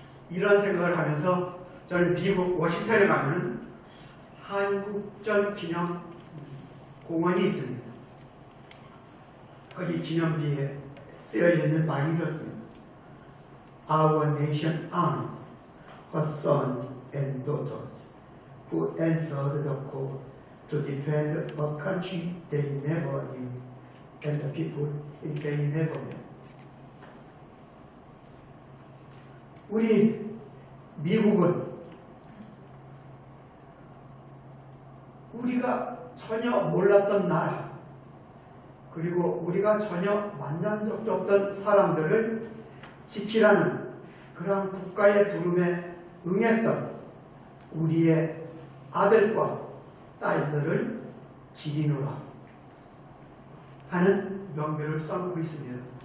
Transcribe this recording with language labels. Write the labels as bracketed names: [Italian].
[Korean] 이런 생각을 하면서 저는 미국 워싱턴에 가면은 한국전 기념 공원이 있습니다. 거기 기념비에 쓰여져 있는 말이 이렇습니다. [English] Our nation arms her sons and daughters who answered the call to defend a country they never knew and the people they never met. [Korean] 우리 미국은 우리가 전혀 몰랐던 나라, 그리고 우리가 전혀 만난 적도 없던 사람들을 지키라는 그러한 국가의 부름에 응했던 우리의 아들과 딸들을 기리노라 하는 명배를 써놓고 있습니다.